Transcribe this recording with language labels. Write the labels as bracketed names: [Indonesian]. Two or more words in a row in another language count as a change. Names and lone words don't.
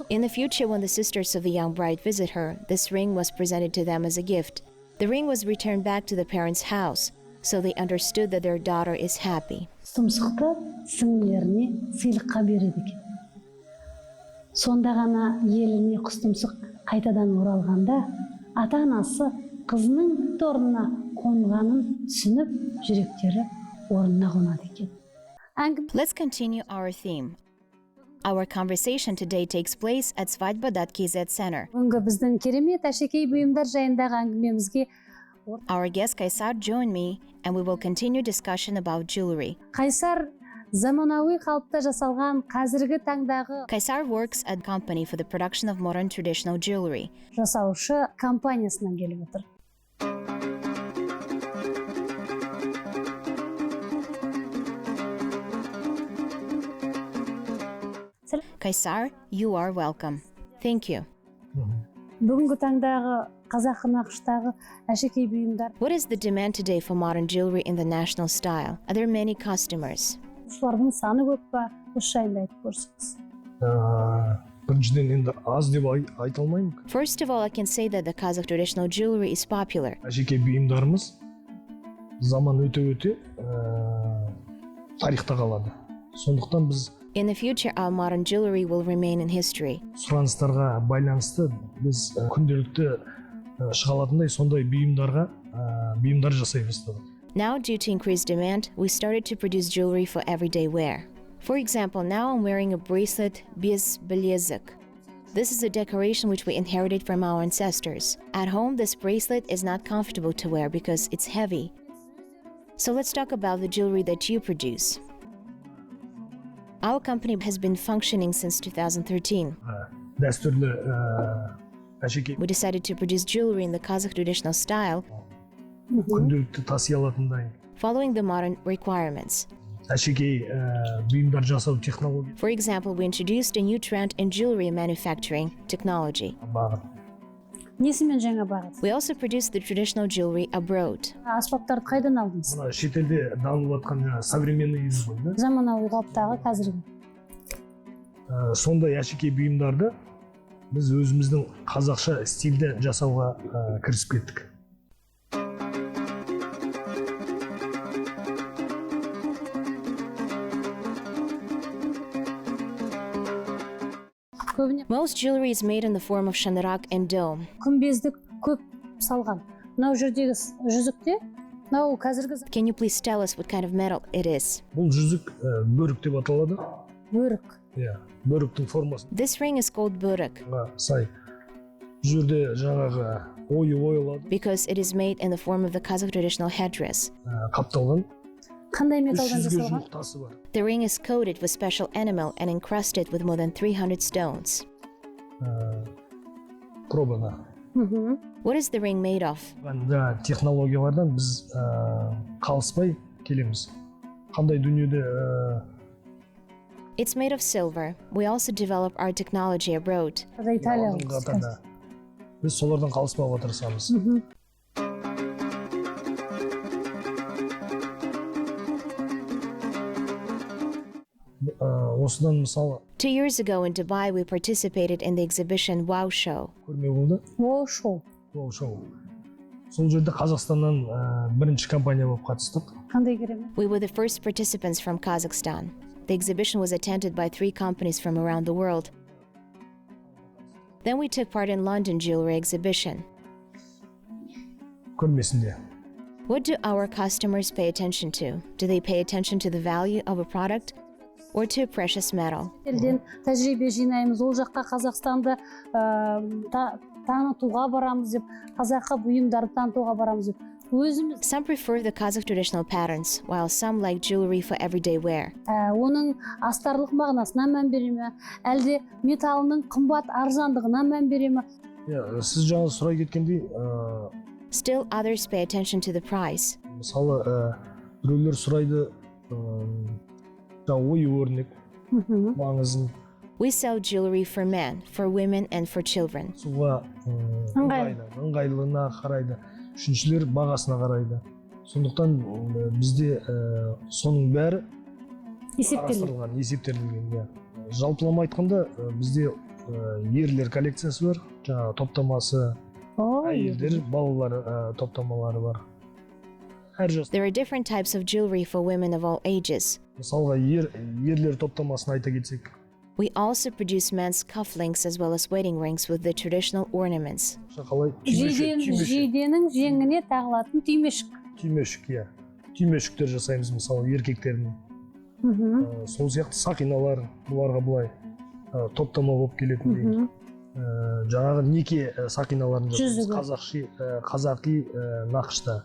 [English] In the future, when the sisters of the young bride visit her, this ring was presented to them as a gift. The ring was returned back to the parents' house, so they understood that their daughter is happy. [Kazakh] Құстұмсықты сіңлілеріне сыйлыққа береді екен. Сонда ғана еліне құстұмсық қайтадан оралғанда, ата-анасы қызының орнына қонғанын түсініп, жүректері орнына қонады екен. [English] Let's continue our theme. Our conversation today takes place at Svadьба.kz Center. [Kazakh] Бүгінгі біздің керемет әшекей бұйымдар жайындағы әңгімемізге [English] Our guest Qazaq joined me, and we will continue discussion about jewelry. [Kazakh] Қайсар заманауи қалыпта жасалған қазіргі таңдағы [English] Qazaq works at a company for the production of modern traditional jewelry. [Kazakh] жасаушы компаниясынан келіп отыр. [English] Qazaq, you are welcome. Thank you. [Kazakh] Бүгінгі таңдағы қазақ нақыштағы әшекей бұйымдар. [English] What is the demand today for modern jewelry in the national style? Are there many customers? [Kazakh] Олардың саны көп па? Осы жайында айтып көрсеңіз. Біріншіден енді аз деп айта алмаймын. [English] First of all, I can say that the Kazakh traditional jewelry is popular. [Kazakh] Әшекей бұйымдарымыз заман өте тарихта қалады. Сондықтан біз [English] In the future, our modern jewelry will remain in history. [Kazakh] сұраныстарға байланысты біз күнделікті шығалатындай сондай бұйымдар жасай бастадық. [English] Now, due to increased demand, we started to produce jewelry for everyday wear. For example, now I'm wearing a bracelet Beisenbaev. This is a decoration which we inherited from our ancestors. At home, this bracelet is not comfortable to wear because it's heavy. So let's talk about the jewelry that you produce. Our company has been functioning since 2013. [Kazakh] Дәстүрлі әшекей [English] We decided to produce jewelry in the Kazakh traditional style, [Kazakh] күнделікті таси алатындай [English] following the modern requirements. [Kazakh] әшекей бұйымдар жасау технология [English] For example, we introduced a new trend in jewelry manufacturing technology. [Kazakh] бағыт. Несімен жаңа бағыт? [English] We also produced the traditional jewelry abroad. [Kazakh] Аспаптарды қайдан алдыңыз? Мына шетелде дамып жатқан современный із ғой да. Заманауи қалыптағы қазіргі. Сондай әшекей бұйымдарды біз өзіміздің қазақша стильде жасауға кірісіп кеттік. [English] Most jewelry is made in the form of shandarak and dome. [Kazakh] Күмбездік көп салған. Мынау жердегі жүзікте, мынау қазіргі [English] Can you please tell us what kind of metal it is? [Kazakh] Бұл жүзік бөрік деп аталады. бөрік. Бөріктің формасы. [English] This ring is called börük [Kazakh] Сай. Бұл жерде жаңағы ойылады. [English] because it is made in the form of the Kazakh traditional headdress. [Kazakh] Қапталған. Қандай металдан 300-ге жасалған? жуық тасы бар. [English] The ring is coated with special enamel and encrusted with more than 300 stones. [Kazakh] Пробана. [English] What is the ring made of? [Kazakh] Технологиялардан біз қалыспай келеміз. Қандай дүниеде [English] It's made of silver. We also develop our technology abroad. [Kazakh] Италияға Алдыңғы қатарда біз солардан қалыспауға тырысамыз. Осыдан мысалы [English] 2 years ago in Dubai, we participated in the exhibition Wow Show. [Kazakh] көрме болды. Ол шоу. Ол шоу. Сол жерде Қазақстаннан бірінші компания болып қатыстық. Қандай керемет. [English] We were the first participants from Kazakhstan. The exhibition was attended by 3 companies from around the world. Then we took part in London jewelry exhibition. [Kazakh] Көрмесінде. [English] What do our customers pay attention to? Do they pay attention to the value of a product or to a precious metal? [Kazakh] Елден тәжірибе жинаймыз. Ол жаққа Қазақстанды танытуға барамыз деп, қазақы бұйымдарды танытуға барамыз деп. Өзіміз [English] Some prefer the Kazakh traditional patterns, while some like jewelry for everyday wear. [Kazakh] оның астарлық мағынасына мән бере ме, әлде металының қымбат арзандығына мән бере ме? Сіз жаңа сұрай кеткендей, [English] Still, others pay attention to the price. [Kazakh] мысалы біреулер сұрайды ою-өрнек маңызын. [English] We sell jewelry for men, for women, and for children. [Kazakh] Суға ыңғайлылығына қарайды. Үшіншілер бағасына қарайды. Сондықтан бізде соның бәрі есептелінген. Жалпылама айтқанда бізде ерлер коллекциясы бар, жаңағы топтамасы, әйелдер, балалар топтамалары бар. [English] There are different types of jewelry for women of all ages. [Kazakh] Мысалға ерлер топтамасын айта кетсек. [English] We also produce men's cufflinks as well as wedding rings with the traditional ornaments. [Kazakh] Жейденің жеңіне тағылатын түймешік. Түймешіктер жасаймыз мысалы еркектердің. Сол сияқты сақиналар, бұларға бұлай топтама болып келетіндей. Жаңағы неке сақиналарын жасаймыз қазақи нақышта.